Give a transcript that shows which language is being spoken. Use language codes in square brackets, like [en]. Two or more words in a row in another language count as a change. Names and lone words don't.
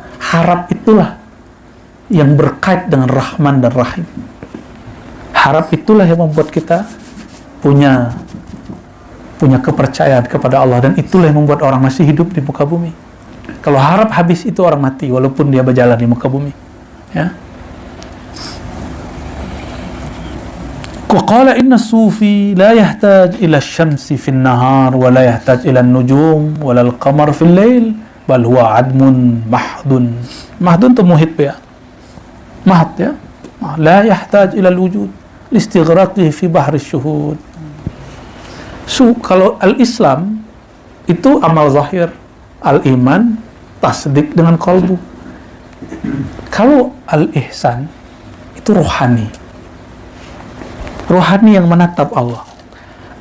[ms] Harap itulah yang berkait dengan Rahman dan Rahim. Harap itulah yang membuat kita punya kepercayaan kepada Allah, dan itulah yang membuat orang masih hidup di muka bumi. Kalau harap habis itu orang mati walaupun dia berjalan di muka bumi. [ar] Ya. قال إن صوفي لا يحتاج إلى شمس في النهار ولا يحتاج إلى نجوم ولا القمر في الليل بل هو عدم محض. [ms] Mahdun itu muhit ya. Mahd ya. [ar] لا يحتاج إلى الوجود لاستغراقه في بحر شهود. [ms] Kalau al-Islam itu amal zahir, al-iman tasdik dengan qalbu. Kalau al-ihsan itu rohani. Rohani yang menatap Allah.